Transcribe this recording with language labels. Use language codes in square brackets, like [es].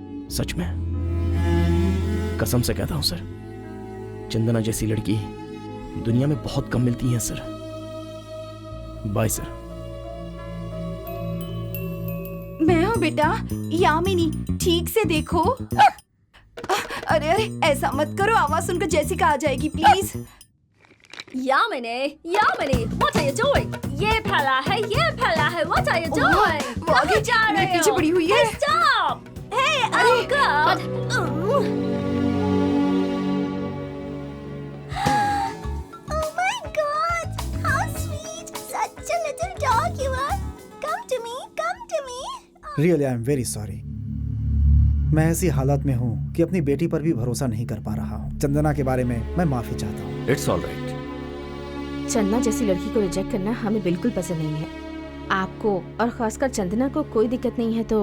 [hi] सच में कसम से कहता हूं सर, चंदना जैसी लड़की दुनिया में बहुत कम मिलती है सर। Bye sir. मैं हूँ बेटा, यामिनी, ठीक से देखो। अरे अरे ऐसा मत करो, आवाज सुनकर जैसिका आ जाएगी please. [en] Yamini, what are you doing? [hi] ये फैला है, [en] what are you doing? [hi] वो आगे जा रहे मेरे पीछे हो? पड़ी हुई है। [en] Hey, stop! Hey, oh God! Oh my God! How sweet! Such a little dog you are. Come to me, come to me. Really I am very sorry. [hi] मैं ऐसी हालत में हूँ कि अपनी बेटी पर भी भरोसा नहीं कर पा रहा हूँ। चंदना के बारे में मैं माफी चाहता हूँ। [en] It's all right. [hi] चंदना जैसी लड़की को रिजेक्ट करना हमें बिल्कुल पसंद नहीं है। आपको और खासकर चंदना को कोई दिक्कत नहीं है तो